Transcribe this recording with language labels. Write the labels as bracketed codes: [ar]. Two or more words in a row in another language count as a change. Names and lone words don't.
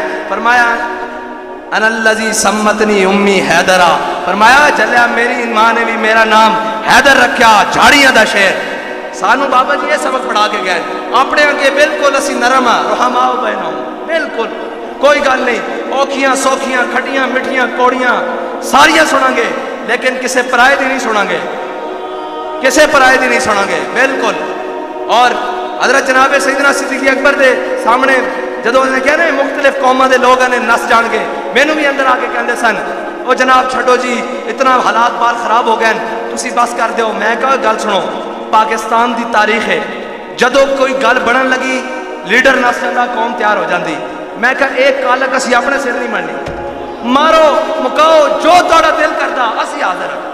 [pa] فرمایا [ar] انا الذی سمتنی امی حیدرہ, [pa] فرمایا چلیا میری ماں نے بھی میرا نام حیدر رکھیا, جھاڑیاں دا شہر. سانو بابا جی یہ سبق پڑھا کے گئے اپنے اگے بالکل اسی نرم ہاں, [ar] رحماء بینہم, [pa] بالکل کوئی گل نہیں, اوکھیاں سوکھیاں کھٹیاں مٹھیاں کوڑیاں ساریاں سنیں گے لیکن کسے پرائے دی نہیں سنیں گے, کسے پرائے دی نہیں سنیں گے بالکل. اور حضرت جناب سیدنا صدیق اکبر دے سامنے جدو انہوں نے کہا نا مختلف قوموں دے لوگ نے نس جان گے, مینوں بھی اندر آ کے کہندے سن او جناب چھڈو جی اتنا حالات بار خراب ہو گئے تسی بس کر دیو. میں کہا گل سنو, پاکستان دی تاریخ ہے جدو کوئی گل بڑھن لگی لیڈر نس جاندہ قوم تیار ہو جاندی. میں کہا ایک کالک اسی اپنے سر نہیں مرنی, مارو مکاؤ جو تہاڈا دل کردا اسی حاضر ہاں.